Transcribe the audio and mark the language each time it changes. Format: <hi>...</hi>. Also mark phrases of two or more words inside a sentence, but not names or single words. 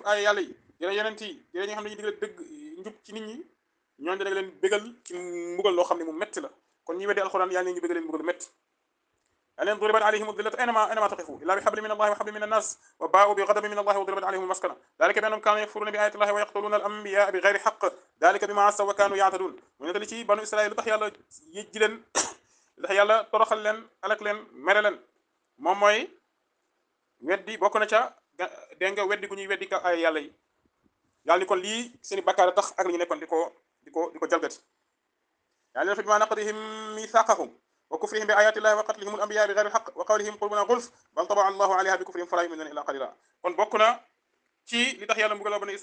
<wo>ay yàlla yi dina yenent yi dina ñi nga xam ne dañuy digal dëgg njub ci nit ñi ñooñu dana leen bégal ci mbugal loo xam ne mu metti la kon ñi weddi alquran yàlla ñu bégal leen mbugal metti yàlla neen</wo> <ar>ضربت عليهم الذلة أينما ثقفوا إلا بحبل من الله وحبل من الناس وباءوا بغضب من الله وضربت عليهم المسكنة ذلك بأنهم كانوا يكفرون بآيات الله ويقتلون الأنبياء بغير حق ذلك بما عصوا وكانوا يعتدون</ar> <wo>mu ne li ci banu israil lu tax yàlla yëjji leen lu tax yàlla toroxal leen alak leen mere leen moom mooy weddi bokk na ca dégg nga weddi gu ñuy weddi ka ay yàlla yi yàlla ni kon lii seeni bakkaar tax ak li ñu nekkoon di ko jalgati yàlla</wo> <ar>فبما نقضهم ميثاقهم وكفرهم بآيات الله وقتلهم الأنبياء بغير حق وقولهم قلوبنا غلف بل طبع الله عليها بكفرهم فلا يؤمنون إلا قليلا</ar> <wo>kon bokk na ci li tax yàlla mbugal bani</wo>